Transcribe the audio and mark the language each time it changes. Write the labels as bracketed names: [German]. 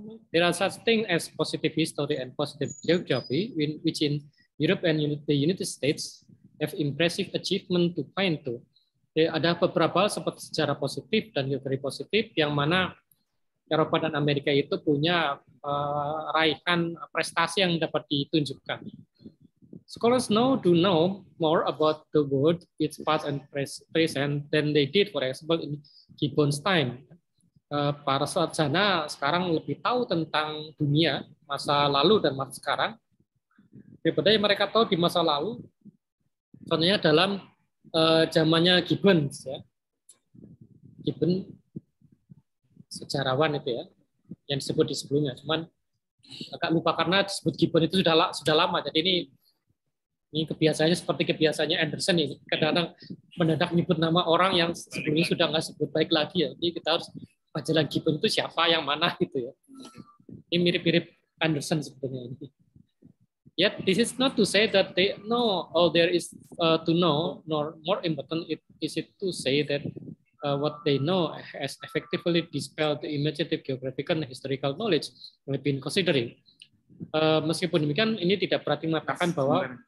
[English] There are such things as positive history and positive geography, which in Europe and the United States have impressive achievement to point to. [Indonesian] Ada beberapa hal seperti sejarah positif dan geografi positif yang mana Eropa dan Amerika itu punya raihan prestasi yang dapat ditunjukkan. [English] Scholars do know more about the world, its past and present than they did, for example, in Gibbon's time. [Indonesian] Para sarjana sekarang lebih tahu tentang dunia, masa lalu dan masa sekarang, daripada yang mereka tahu di masa lalu. Contohnya dalam zamannya Gibbon, ya. Gibbon sejarawan itu ya, yang disebut di sebelumnya. Cuman agak lupa karena disebut Gibbon itu sudah lama. Jadi ini kebiasaannya seperti kebiasaannya Anderson ini. Kadang-kadang mendadak nyebut nama orang yang sebelumnya sudah nggak sebut baik lagi ya. Jadi kita harus baca lagi Gibbon itu siapa, yang mana gitu ya. Ini mirip-mirip Anderson sebetulnya ini. [English] Yet this is not to say that they know all there is to know, nor more important is it to say that what they know has effectively dispelled the imaginative geographical and historical knowledge we've been considering. [Indonesian] Meskipun demikian, ini tidak berarti mengatakan bahwa